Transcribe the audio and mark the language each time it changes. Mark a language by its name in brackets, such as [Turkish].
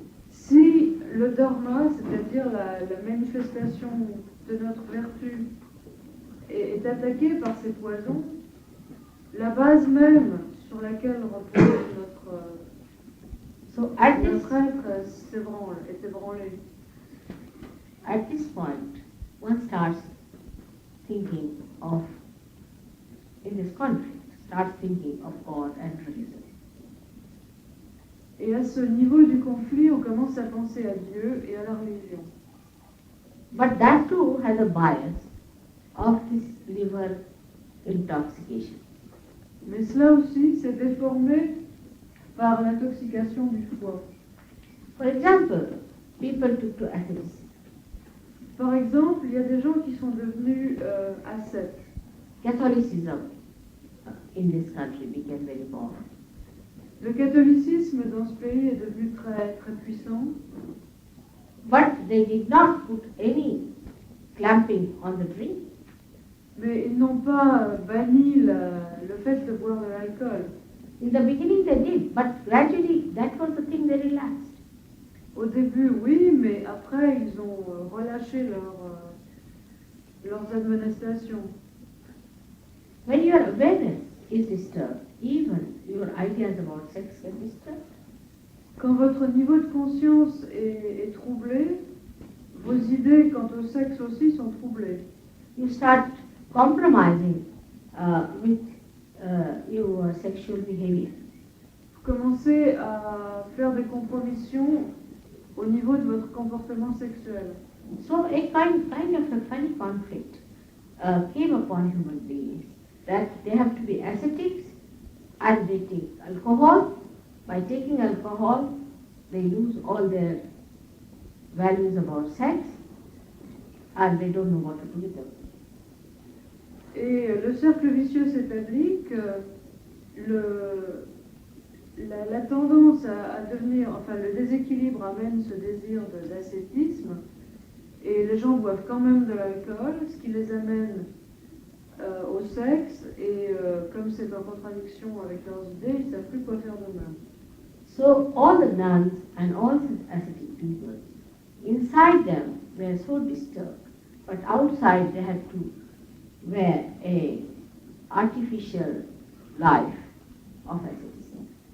[French] Si le dharma, c'est-à-dire la manifestation de notre vertu, est attaqué par ces poisons, la base même sur laquelle repose notre être est ébranlé. [English] At this point, one starts thinking of, in this conflict, starts thinking of God and religion. [French] Et à ce niveau du conflit, on commence à penser à Dieu et à la religion. [English] But that too has a bias of this liver intoxication. [French] Mais cela aussi, c'est déformé par l'intoxication du foie. [English] For example, people took to atheists. [French] Par exemple, il y a des gens qui sont devenus ascètes. [English] Catholicism in this country became very powerful. [French] Le catholicisme dans ce pays est devenu très, très puissant. [English] But they did not put any clamping on the drink. [French] Mais ils n'ont pas banni le fait de boire de l'alcool. [English] In the beginning they did, but gradually that was the thing they relaxed. [French] Au début, oui, mais après, ils ont relâché leurs administrations. [English] When your awareness is disturbed, even your ideas about sex get disturbed. [French] Quand votre niveau de conscience est troublé, vos idées quant au sexe aussi sont troublées. [English] You start compromising with your sexual behavior. [French] Vous commencez à faire des compromissions au niveau de votre comportement sexuel. [English] So a kind of a funny conflict came upon human beings, that they have to be ascetics and they take alcohol. By taking alcohol, they lose all their values about sex and they don't know what to do with them. [French] Et le cercle vicieux s'établit que la tendance à devenir, enfin le déséquilibre amène ce désir d'ascétisme, et les gens boivent quand même de l'alcool, ce qui les amène au sexe, et comme c'est en contradiction avec leurs idées, ils ne savent plus quoi faire d'eux-mêmes. [English] So all the nuns and all the ascetic people, inside them were so disturbed, but outside they had to wear a artificial life of asceticism.